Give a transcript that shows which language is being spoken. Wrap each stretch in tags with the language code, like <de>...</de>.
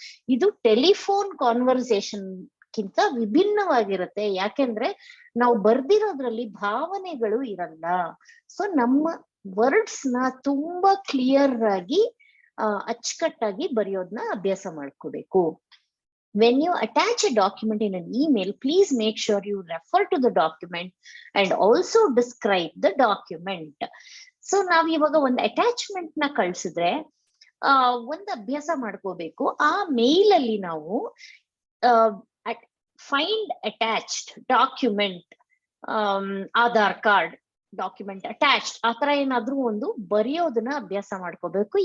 <kn>ಇದು telephone conversation ಕಿಂತ ವಿಭಿನ್ನವಾಗಿರುತ್ತೆ. ಯಾಕೆಂದ್ರೆ ನಾವು ಬರ್ದಿರೋದ್ರಲ್ಲಿ ಭಾವನೆಗಳು ಇರಲ್ಲ. ಸೊ ನಮ್ಮ ವರ್ಡ್ಸ್ ನ ತುಂಬಾ ಕ್ಲಿಯರ್ ಆಗಿ ಅಚ್ಚುಕಟ್ಟಾಗಿ ಬರೆಯೋದನ್ನ ಅಭ್ಯಾಸ ಮಾಡ್ಕೋಬೇಕು.</kn> <en>When you attach a document in an email, please make sure you refer to the document and also describe the document.</en> <kn>So ನಾವ್ ಇವಾಗ ಒಂದು ಅಟ್ಯಾಚ್ಮೆಂಟ್ ನ ಕಳ್ಸಿದ್ರೆ ಒಂದು ಅಭ್ಯಾಸ ಮಾಡ್ಕೋಬೇಕು. ಆ ಮೇಲ್ ಅಲ್ಲಿ ನಾವು</kn> <en>find attached document,</en> <kn>Aadhaar card document attached, ಆತರ ಏನಾದ್ರೂ ಒಂದು ಬರೆಯೋದನ್ನ ಅಭ್ಯಾಸ ಮಾಡ್ಕೋಬೇಕು.</kn>